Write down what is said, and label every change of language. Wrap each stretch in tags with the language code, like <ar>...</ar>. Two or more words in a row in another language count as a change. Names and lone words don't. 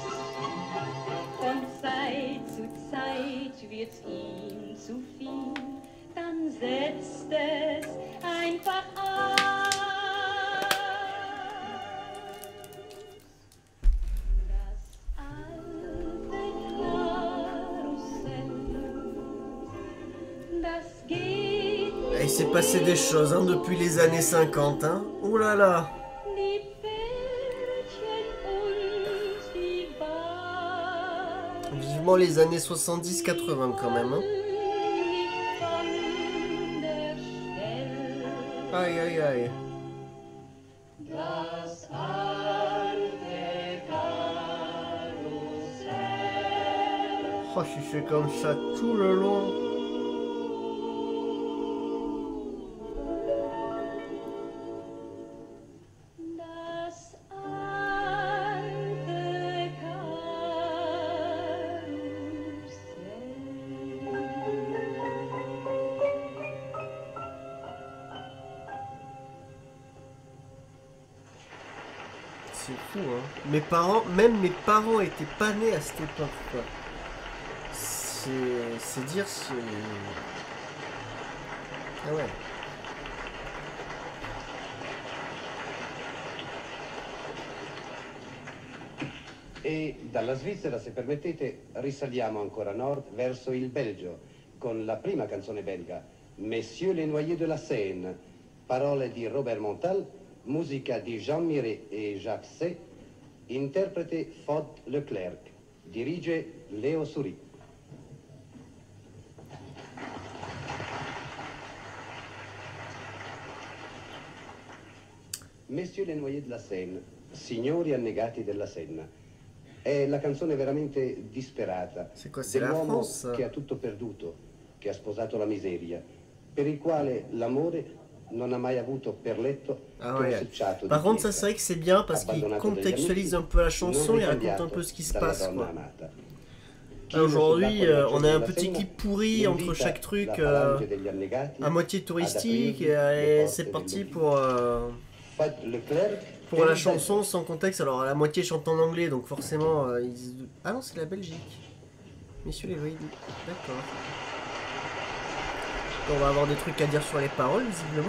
<de>Von Zeit zu Zeit wird's ihm zu viel, dann setzt es einfach aus. Das alte Karussell, das geht</de> <fr>Et il s'est passé des choses hein, depuis les années 50. Hein. Ouh là là.</fr> <de>die Pferdchen und die Wagen.</de> <fr>Vivement les années 70-80 quand même. Hein.</fr> <de>Nicht von der Stelle.</de> <fr>Aïe aïe aïe.</fr> <de>Das alte Karussell.</de> <fr>Oh, si c'est comme ça tout le long.</fr> <de>Das alte Karussell.</de> <fr>c'est fou, hein. Mes parents, même mes parents étaient pas nés à cette époque, quoi. C'est dire, c'est... Ah ouais.</fr> <it>E dalla Svizzera, se permettete, risaliamo ancora a nord verso il Belgio, con la prima canzone belga, Messieurs les Noyers de la Seine, parole di Robert Montal, musica di Jean Miret e Jacques C, interprete Fod Leclerc, dirige Leo Souris.</it> <fr>Messieurs les Noyers de la Seine,</fr> <it>signori annegati della Senna. È la canzone veramente disperata</it> <fr>C'est quoi, c'est la</fr> <it>dell'uomo</it> <fr>France, ça?</fr> <it>che ha tutto perduto, che ha sposato la miseria, per il quale l'amore non ha mai avuto per letto Ah che un</it> <fr>ouais.</fr> <it>selciato di</it> <fr>Par contre, ça</fr> <it>pietra,</it> <fr>c'est vrai que c'est bien parce qu'il</fr> <it>abbandonato dagli</it> <fr>contextualise amici, un peu la</fr> <it>non</it> <fr>chanson, il raconte un</fr> <it>ricambiato</it> <fr>peu ce qui se</fr> <it>dalla</it> <fr>passe,</fr> <it>donna</it> <fr>quoi.</fr> <it>amata.</it> <fr>Là, aujourd'hui,</fr> <it>Chino</it> <fr>on a un</fr> <it>sull'acqua</it> <fr>petit</fr> <it>della</it> <fr>clip pourri</fr> <it>Senna</it> <fr>entre chaque truc,</fr> <it>invita la falange degli annegati</it> <fr>à moitié</fr> <it>ad</it> <fr>touristique,</fr> <it>aprirgli le</it> <fr>et</fr> <it>porte</it> <fr>c'est parti</fr> <it>dell'oblio. Fod Leclerc</it> <fr>pour</fr> <it>e</it> <fr>la</fr> <it>il</it> <fr>chanson</fr> <it>Belgio.</it> <fr>sans contexte. Alors, la moitié chante en anglais, donc forcément, Ah non, c'est la Belgique. Messieurs les voyez. D'accord. On va avoir des trucs à dire sur les paroles, visiblement.</fr>